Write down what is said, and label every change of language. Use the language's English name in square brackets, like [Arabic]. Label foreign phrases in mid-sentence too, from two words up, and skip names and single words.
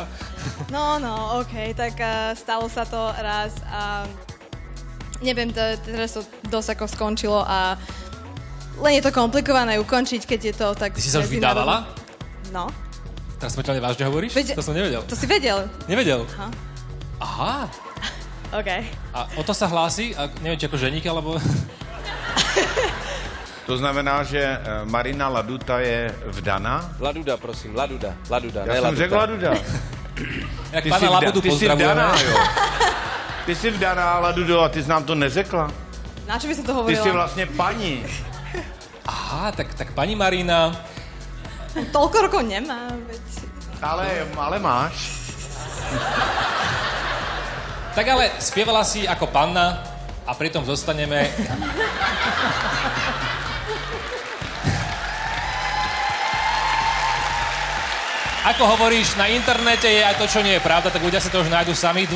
[Slovak] No, okej, tak stalo sa to raz a neviem, teraz to dosť ako skončilo a len je to komplikované ukončiť, keď je to tak... Ty si sa už vydávala? No. Teraz smrteľne vážne hovoríš? To som nevedel. To si vedel. Nevedel? Aha. OK. A o to sa hlási? A neviem, či ako ženík, alebo... To znamená, že Marina Laduta je vdaná? Laduda, prosím, Laduda, [Czech] Já jsem řekl Laduda. Jak pana Labudu pozdravujeme. Ty jsi vdaná, Ladudo, a ty jsi nám to neřekla. [Slovak] Na čo by si to hovorila? [Czech] Ty jsi vlastně paní. [Slovak] Aha, tak pani Marina... Toľko rokov nemá, veď... Ale máš. Tak ale spievala si ako panna a pritom zostaneme... Ako hovoríš, na internete je aj to, čo nie je pravda, tak ľudia si to už nájdu sami.